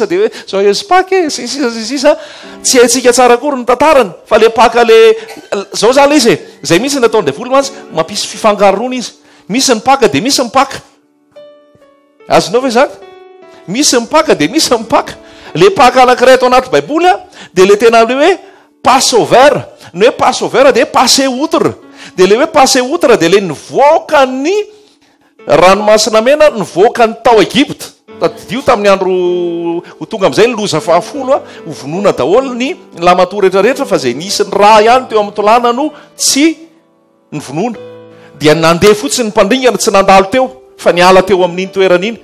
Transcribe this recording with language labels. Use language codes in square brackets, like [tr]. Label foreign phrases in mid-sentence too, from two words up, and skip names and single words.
[mg] De hoe [fr] joyeuse Pâques [mg] sy sisa tsy haitsika tsara akory ny tantarany, fa le paka le zao zany izy zay misy nataony devolo mantsy mampisy fifangarona izy. Misy ny paka de misy ny paka, azonao ve zany? Misy ny paka de misy ny paka. Le paka anankiray atao anaty baiboly de le tena le hoe Passover, ny hoe Passover de [fr] passé outre. [mg] De le hoe [fr] passé outre [mg] de le nivoaka ny ranomasina mena, nivoaka ny tao Egypte. Tadidio tamin'ny andro ho tonga am'izay ny loza fahafolo ho vonoina daholo ny lamatoa rehetrarehetra, fa zay nisy ny raha ihany teo amin'ny tolana no tsy ny vonoina. Dia nandeha fotsiny ny mpandringana, tsy nandalo teo fa niala teo amin'ny nitoerana iny.